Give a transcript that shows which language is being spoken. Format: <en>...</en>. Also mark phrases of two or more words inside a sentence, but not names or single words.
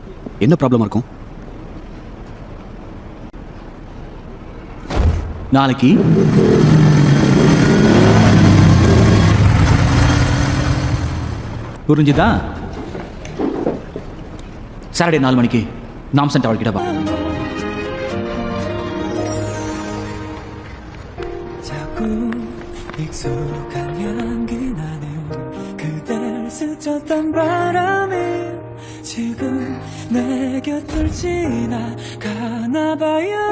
<ta>என்ன ப்ராப்ளமா இருக்கும்? நாளைக்கு புரிஞ்சுதா? சாட்டர்டே 4 மணிக்கு நாம்சன் டவர் கிட்ட வா.</ta> <ko>자꾸 익숙한 향기 나네요. 그댈 스쳤던 바람이 지금 내 곁을 지나가나 봐요.</ko>